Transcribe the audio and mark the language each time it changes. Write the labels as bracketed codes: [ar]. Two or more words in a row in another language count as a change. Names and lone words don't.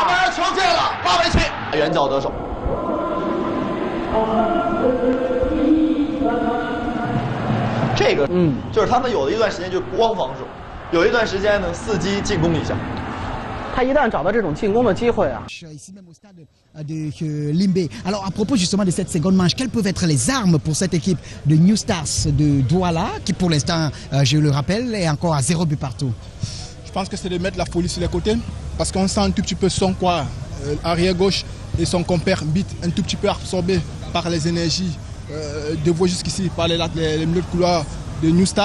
[zh] 打完球进了，拉维奇远角得手。这个就是他们有的一段时间就光防守，有一段时间呢伺机进攻一下。他一旦找到这种进攻的机会啊。 [fr] Ici même au stade de Limbé. Alors à propos justement de cette seconde manche, quelles peuvent être les armes pour cette équipe de New Stars de Douala qui pour l'instant, je le rappelle, est encore à 0 but partout? Je pense que c'est de mettre la folie sur les côtés parce qu'on sent un tout petit peu son quoi, arrière gauche et son compère Bit un tout petit peu absorbé par les énergies de voix jusqu'ici, par les milieux de couloir de New Star.